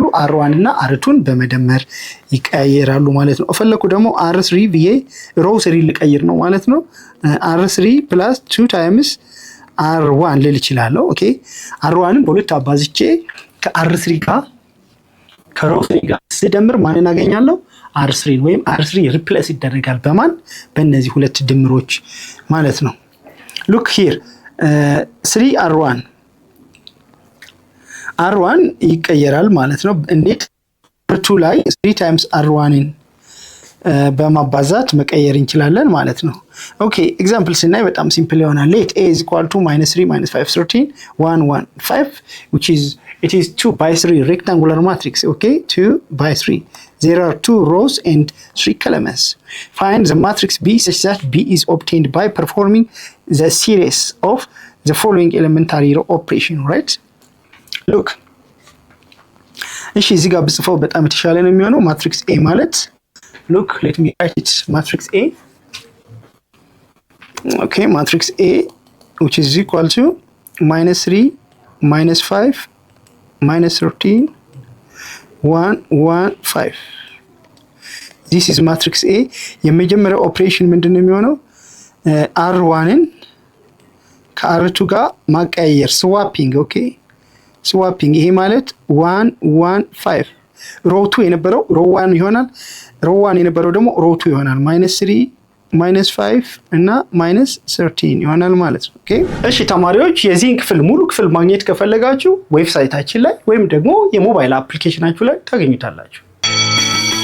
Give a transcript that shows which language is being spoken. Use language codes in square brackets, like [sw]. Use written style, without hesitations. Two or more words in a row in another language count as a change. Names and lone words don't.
[am] r1 እና r2 በመደመር ይቀየራሉ ማለት ነው። ፈለኩ ደግሞ r3 ብዬ ሮ3 ልቀይር ነው ማለት ነው። [en] r3 plus 2 times r1 [am] ልል ይችላል። ኦኬ r1ን በሁለት አባዝቼ ከr3 ጋር ከሮ3 ጋር ስደምር ማንን አገኛለሁ? r3 ወይም r3 ሪፕሌስ ይደረጋል በማን በእነዚህ ሁለት ድምሮች ማለት ነው። [en] look here [am] 3R1 R1 ይቀየራል ማለት ነው። እንዴት? R2 ላይ 3 times R1ን በማባዛት መቀየር እንችላለን ማለት ነው። ኦኬ ኤግዛምፕል ስናይ በጣም ሲምፕል ይሆናል። [en] Let a is equal to -3 - 5 13 1 1 5 which is it is 2 by 3 rectangular matrix. Okay, 2 by 3. There are 2 rows and 3 columns. Find the matrix B such that B is obtained by performing the series of the following elementary operation, right? Look. [am] እሺ እዚህ ጋር ብጽፈው በጣም የተሻለ ነው የሚሆነው። ማትሪክስ A ማለት [en] look, let me write it. Matrix A. Okay, matrix A which is equal to -3 -5 -13 1 1 5. This is matrix A. [am] የመጀመሪያው ኦፕሬሽን ምንድነው የሚሆነው? R1ን ከR2 ጋር ማቀያየር ስዋፒንግ። ኦኬ ስዋፒንግ። ይሄ ማለት 1 1 5 ሮው 2 የነበረው ሮው 1 ይሆናል። ሮው 1 የነበረው ደግሞ ሮው 2 ይሆናል። -3 -5 እና -13 ይሆናል ማለት ነው። ኦኬ እሺ ተማሪዎች የዚህን ክፍል ሙሉ ክፍል ማግኘት ከፈለጋችሁ ዌብሳይታችን ላይ ወይም ደግሞ የሞባይል አፕሊኬሽናችሁ ላይ ታገኙታላችሁ።